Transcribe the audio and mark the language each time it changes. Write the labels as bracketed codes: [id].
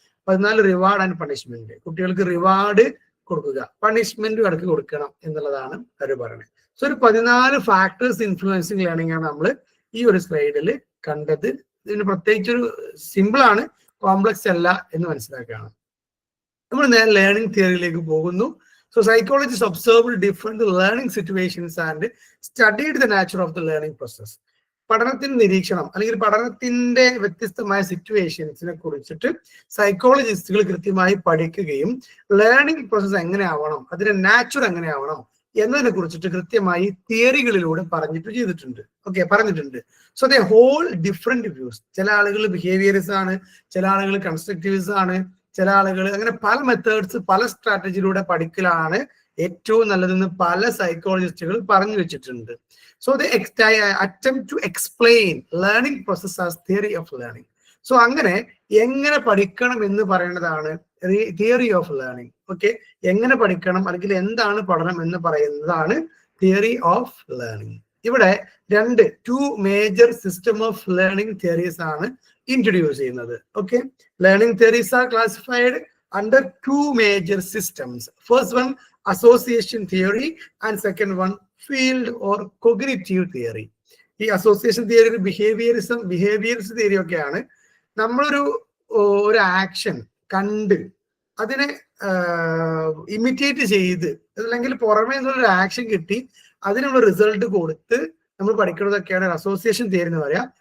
[ml] 14 reward and punishment. കുട്ടികൾക്ക് reward കൊടുക്കുക, punishment ഇടയ്ക്ക് കൊടുക്കണം എന്നുള്ളതാണ് അവർ പറയുന്നത്. സോ ഒരു 14 ഫാക്ടേഴ്സ് ഇൻഫ്ലുവൻസിങ് ലേണിംഗ് ആണ് നമ്മൾ ഈ ഒരു സ്ലൈഡിൽ കണ്ടത്. ഇതിന് പ്രത്യേകിച്ചൊരു സിമ്പിൾ ആണ്, കോംപ്ലക്സ് അല്ല എന്ന് മനസ്സിലാക്കുകയാണ്. നമ്മൾ നേരെ ലേണിംഗ് തിയറിയിലേക്ക് പോകുന്നു. [en] So psychologists observed different learning situations and studied the nature of the learning process. [ml] പഠനത്തിന്റെ നിരീക്ഷണം അല്ലെങ്കിൽ പഠനത്തിന്റെ വ്യത്യസ്തമായ സിറ്റുവേഷൻസിനെ കുറിച്ചിട്ട് സൈക്കോളജിസ്റ്റുകൾ കൃത്യമായി പഠിക്കുകയും ലേണിംഗ് പ്രോസസ് എങ്ങനെയാവണം, അതിന്റെ നാച്ചുർ എങ്ങനെയാവണം എന്നതിനെ കുറിച്ചിട്ട് കൃത്യമായി തിയറികളിലൂടെ പറഞ്ഞിട്ടുണ്ട്. [en] So they hold different views. [ml] ചില ആളുകൾ ബിഹേവിയറിസ്റ്റ് ആണ്, ചില ആളുകൾ കൺസ്ട്രക്റ്റിവിസ്റ്റ് ആണ്, ചില ആളുകൾ അങ്ങനെ പല മെത്തേഡ്സ്, പല സ്ട്രാറ്റജിയിലൂടെ പഠിക്കലാണ് ഏറ്റവും നല്ലതെന്ന് പല സൈക്കോളജിസ്റ്റുകൾ പറഞ്ഞു വെച്ചിട്ടുണ്ട്. [en] So they attempt to explain learning process as theory of learning. [ml] So അങ്ങനെ എങ്ങനെ പഠിക്കണം എന്ന് പറയുന്നതാണ് തിയറി ഓഫ് ലേണിംഗ്. ഓക്കെ, എങ്ങനെ പഠിക്കണം അല്ലെങ്കിൽ എന്താണ് പഠനം എന്ന് പറയുന്നതാണ് തിയറി ഓഫ് ലേണിംഗ്. ഇവിടെ [en] two major system of learning theories [ml] ആണ് ഇൻട്രൊഡ്യൂസ് ചെയ്യുന്നത്. [en] Okay, learning theories are classified under 2 major systems. First one, association theory, and second one, field or cognitive theory. [ml] ഈ അസോസിയേഷൻ തിയറി ബിഹേവിയറിസം തിയറി ഒക്കെയാണ്. നമ്മളൊരു action കണ്ട് അതിനെ imitate ചെയ്ത്, അല്ലെങ്കിൽ പുറമേ നിന്നൊരു ആക്ഷൻ കിട്ടി അതിനുള്ള റിസൾട്ട് കൊടുത്ത് നമ്മൾ പഠിക്കുന്നതൊക്കെയാണ് അസോസിയേഷൻ തിയറി എന്ന് പറയാം.